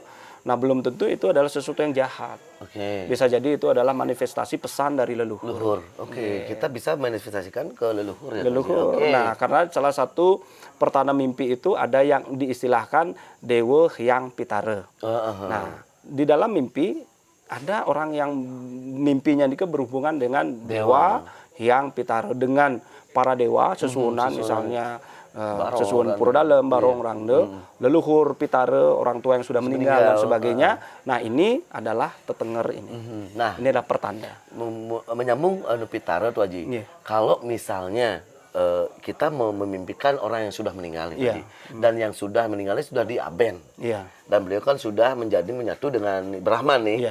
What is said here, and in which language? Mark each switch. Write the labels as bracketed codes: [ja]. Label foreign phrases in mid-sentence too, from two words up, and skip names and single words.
[id] Nah, belum tentu itu adalah sesuatu yang jahat. Bisa jadi itu adalah manifestasi pesan dari leluhur. Kita bisa manifestasikan ke leluhur ya. Nah, karena salah satu pertanda mimpi itu ada yang diistilahkan Dewa Hyang Pitara. Nah, di dalam mimpi ada orang yang mimpinya ini berhubungan dengan Dewa Hyang Pitara, dengan para dewa sesuunan misalnya sesuun pura dalam, barong rangde, leluhur pitare, orang tua yang sudah meninggal dan sebagainya. Nah, ini adalah tetenger ini. Nah, ini adalah pertanda. Menyambung pitare tuh Haji. Kalau misalnya kita memimpikan orang yang sudah meninggal tadi, dan yang sudah meninggal sudah diaben, dan beliau kan sudah menyatu dengan Brahman nih.